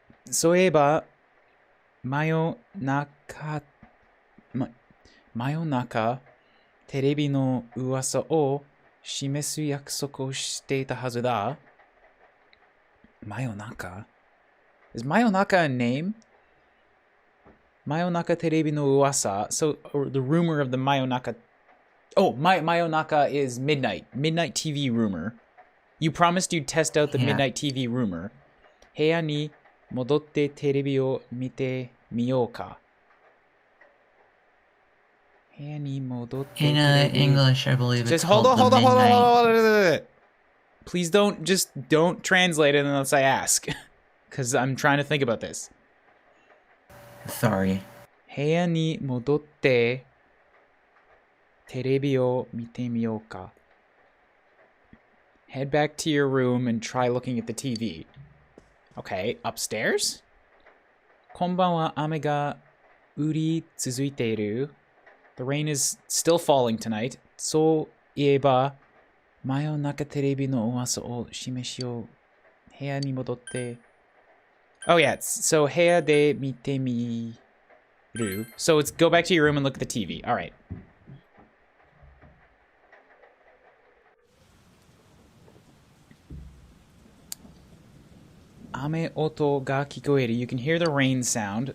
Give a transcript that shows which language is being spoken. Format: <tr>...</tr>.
<ja>そういえば真夜中テレビの噂を示す約束をしていたはずだ。真夜中?</ja> <en>Is 真夜中 a name?</en> <ja>真夜中テレビの噂.</ja> <en>So, or the rumor of the 真夜中. Oh, 真夜中 is midnight. Midnight TV rumor. You promised you'd test out the midnight TV rumor.</en> <ja>部屋に戻ってテレビを見てみようか。</ja> <en>In English, I believe it's just called hold on. Midnight. Please don't translate it unless I ask. Because I'm trying to think about this. Sorry.</en> <ja>部屋に戻ってテレビを見てみようか。</ja> <en>Head back to your room and try looking at the TV. Okay, upstairs?</en> <ja>こんばんは、雨が降り続いている。</ja> <en>The rain is still falling tonight.</en> <ja>そういえば、真夜中テレビの噂を示しよう。部屋に戻って</ja> <en>Oh, yeah. So,</en> <ja>Heya de mite miru.</ja> <en>So, it's go back to your room and look at the TV. All right.</en> <ja>Ame oto ga kikoeru.</ja> <en>You can hear the rain sound.</en>